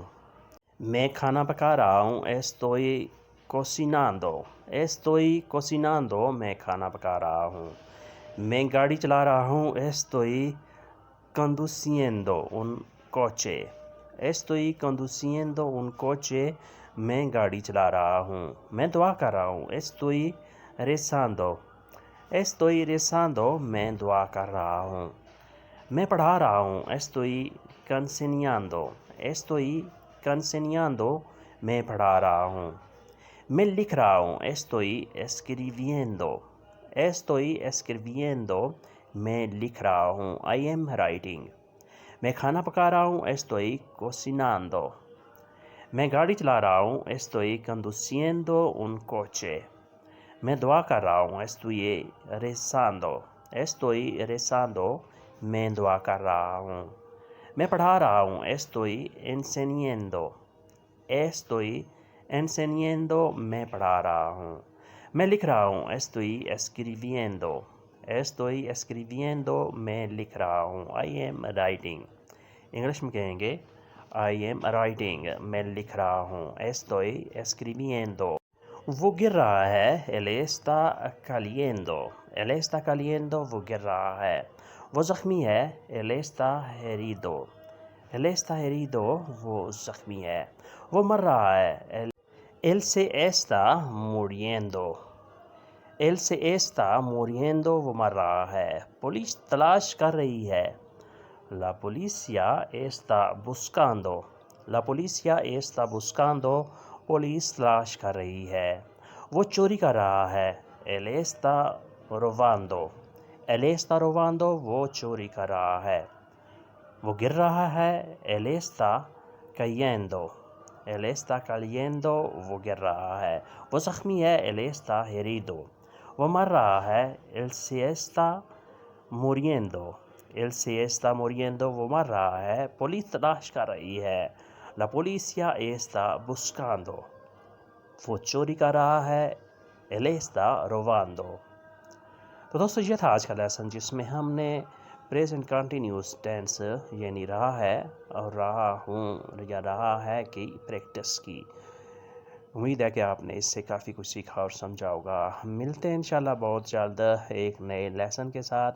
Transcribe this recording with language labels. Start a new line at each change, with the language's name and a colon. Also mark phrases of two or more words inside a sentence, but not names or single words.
Urdu: میں کھانا پکا رہا ہوں.
Spanish: estoy cocinando
Urdu: میں کھانا پکا رہا ہوں. میں گاڑی چلا رہا ہوں.
Spanish: estoy conduciendo un coche
Urdu: میں گاڑی چلا رہا ہوں. میں دعا کر رہا ہوں.
Spanish: estoy rezando
Urdu: میں دعا کر رہا ہوں. میں پڑھا رہا ہوں.
Spanish: estoy enseñando
Urdu: میں پڑھا رہا ہوں. میں لکھ رہا ہوں.
Spanish: estoy escribiendo
Urdu: میں لکھ رہا ہوں.
English: I am writing
Urdu: میں کھانا پکا رہا ہوں.
Spanish: estoy cocinando
Urdu: میں گاڑی چلا رہا ہوں.
Spanish: estoy conduciendo un coche
Urdu: میں دعا کر رہا ہوں.
Spanish: estoy rezando
Urdu: میں دعا کر رہا ہوں. میں پڑھا رہا ہوں.
Spanish: estoy enseñando
Urdu: میں پڑھا رہا ہوں. میں لکھ رہا ہوں.
Spanish: estoy escribiendo
Urdu: میں لکھ رہا ہوں.
English: I am writing
Urdu: انگلش میں کہیں گے
English: I am writing
Urdu: میں لکھ رہا ہوں.
Spanish: estoy escribiendo
Urdu: وہ گر رہا ہے.
Spanish: él está cayendo
Urdu: وہ گر رہا ہے. وہ زخمی ہے.
Spanish: él está herido
Urdu: وہ زخمی ہے. وہ مر رہا ہے.
Spanish: él se está muriendo
Urdu: وہ مر رہا ہے. پولیس تلاش کر رہی ہے.
Spanish: La policía está buscando
Urdu: پولیس تلاش کر رہی ہے. وہ چوری کر رہا ہے.
Spanish: él está robando
Urdu: وہ چوری کر رہا ہے. وہ گر رہا ہے.
Spanish: él está cayendo
Urdu: وہ گر رہا ہے. وہ زخمی ہے.
Spanish: él está herido
Urdu: وہ مر رہا ہے.
Spanish: él se está muriendo
Urdu: وہ مر رہا ہے. پولیس تلاش کر رہی ہے.
Spanish: La policía está buscando
Urdu: وہ چوری کر رہا ہے.
Spanish: él está robando.
Urdu: تو دوستو یہ تھا آج کا لیسن جس میں ہم نے
English: present continuous tense
Urdu: یعنی رہا ہے اور رہا ہوں یا رہا ہے کی پریکٹس کی. امید ہے کہ آپ نے اس سے کافی کچھ سیکھا اور سمجھا ہوگا. ملتے ہیں انشاءاللہ بہت جلد ایک نئے لیسن کے ساتھ.